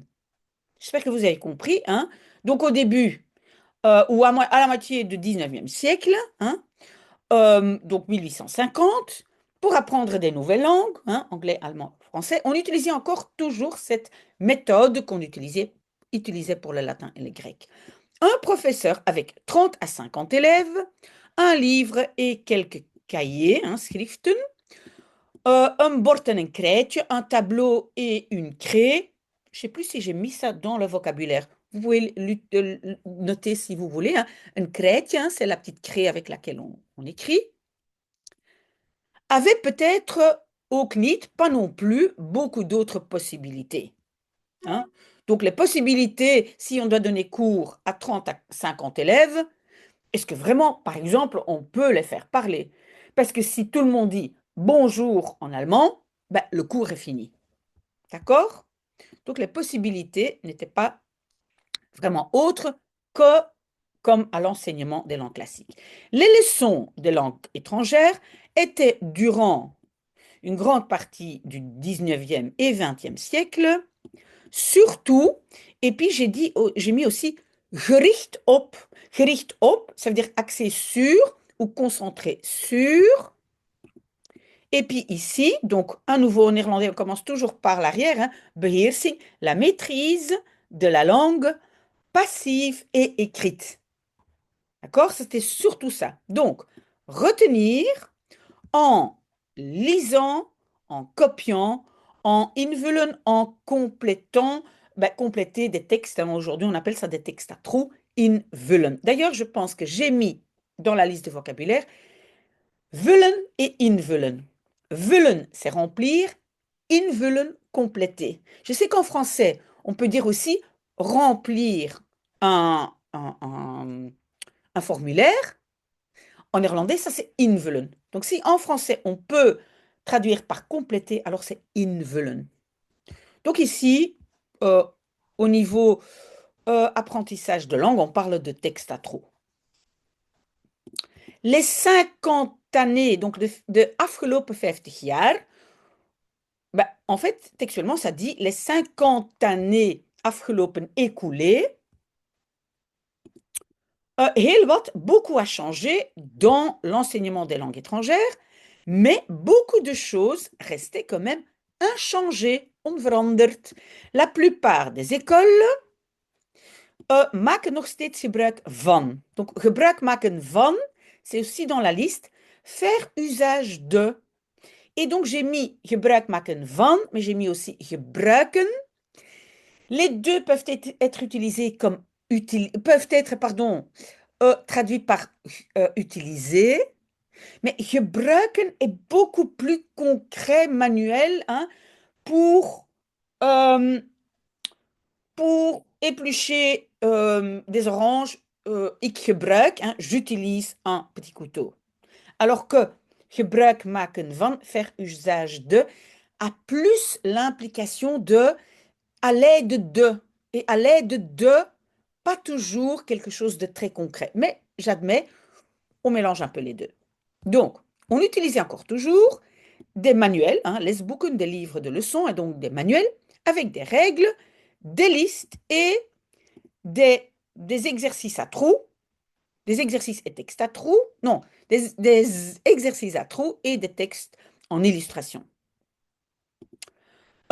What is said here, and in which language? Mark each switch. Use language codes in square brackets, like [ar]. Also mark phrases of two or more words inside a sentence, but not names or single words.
[fr] J'espère que vous avez compris, hein. Donc au début, ou à la moitié du 19e siècle, hein, donc 1850, pour apprendre des nouvelles langues, hein, anglais, allemand, français, on utilisait encore toujours cette méthode qu'on utilisait pour le latin et le grec. Un professeur avec 30 à 50 élèves, un livre et quelques cahiers, hein, schriften, un [nl] bord en een krijtje, [fr] un tableau et une craie. Je ne sais plus si j'ai mis ça dans le vocabulaire. Vous pouvez le noter si vous voulez, hein. Un krijtje, hein, c'est la petite craie avec laquelle on écrit. Avait peut-être [nl] ook niet, [fr] pas non plus, beaucoup d'autres possibilités, hein. Donc les possibilités, si on doit donner cours à 30 à 50 élèves, est-ce que vraiment, par exemple, on peut les faire parler? Parce que si tout le monde dit bonjour en allemand, ben, le cours est fini. D'accord? Donc les possibilités n'étaient pas vraiment autres que comme à l'enseignement des langues classiques. Les leçons des langues étrangères étaient durant une grande partie du 19e et 20e siècle, surtout, et puis j'ai mis aussi [nl] gericht op. Gericht op, [fr] ça veut dire axé sur ou concentré sur. Et puis ici, donc à nouveau en néerlandais, on commence toujours par l'arrière, hein, beheersing, la maîtrise de la langue passive et écrite. D'accord? C'était surtout ça. Donc, retenir en lisant, en copiant, en invullen, en complétant, ben, compléter des textes. Hein, aujourd'hui, on appelle ça des textes à trous, invullen. D'ailleurs, je pense que j'ai mis dans la liste de vocabulaire vullen et invullen. Vullen, c'est remplir, invullen, compléter. Je sais qu'en français, on peut dire aussi remplir un formulaire. En néerlandais, ça c'est invullen. Donc si en français on peut traduire par compléter, alors c'est invullen. Donc ici, euh, au niveau apprentissage de langue, on parle de texte à trop. Les 50 années, donc [nl] de afgelopen 50 jaar, [fr] ben, en fait, textuellement, ça dit les 50 années afgelopen écoulées. [nl] Heel wat, [fr] beaucoup a changé dans l'enseignement des langues étrangères, mais beaucoup de choses restaient quand même inchangées, onveranderd. La plupart des écoles [nl] maken nog steeds gebruik van. [fr] Donc, [nl] gebruik maken van, [fr] c'est aussi dans la liste, faire usage de. Et donc, j'ai mis [nl] gebruik maken van, [fr] mais j'ai mis aussi gebruiken. Les deux peuvent être utilisés comme peuvent être, pardon, traduits par utiliser, mais gebruiken est beaucoup plus concret, manuel, hein, pour, euh, pour éplucher des oranges. [nl] Ik gebruik, [fr] hein, j'utilise un petit couteau. Alors que [nl] gebruik maken van, [fr] faire usage de, a plus l'implication de à l'aide de. Et à l'aide de, pas toujours quelque chose de très concret. Mais j'admets, on mélange un peu les deux. Donc, on utilisait encore toujours des manuels, hein, lesboeken, des livres de leçons, et donc des manuels avec des règles, des listes et des exercices à trous, des exercices et textes à trous, non, des exercices à trous et des textes en illustration.